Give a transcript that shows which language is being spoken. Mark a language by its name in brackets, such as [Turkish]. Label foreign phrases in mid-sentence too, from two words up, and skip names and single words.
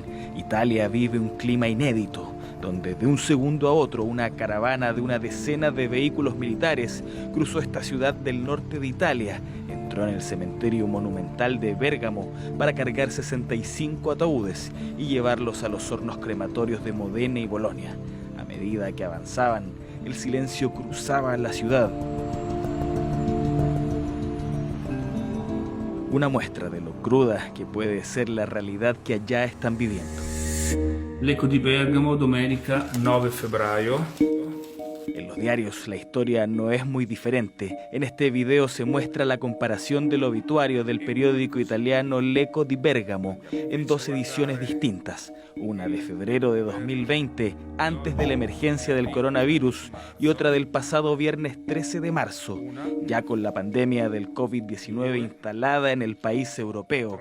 [Spanish] Italia vive un clima inédito, donde de un segundo a otro una caravana de una decena de vehículos militares cruzó esta ciudad del norte de Italia, entró en el cementerio monumental de Bérgamo para cargar 65 ataúdes y llevarlos a los hornos crematorios de Modena y Bolonia. A medida que avanzaban, el silencio cruzaba la ciudad. Una muestra de lo cruda que puede ser la realidad que allá están viviendo. [Italian] L'Eco di Bergamo, domenica 9 febbraio. [Spanish] En los diarios la historia no es muy diferente. En este video se muestra la comparación del obituario del periódico italiano L'Eco di Bergamo en dos ediciones distintas, una de febrero de 2020, antes de la emergencia del coronavirus, y otra del pasado viernes 13 de marzo, ya con la pandemia del COVID-19 instalada en el país europeo.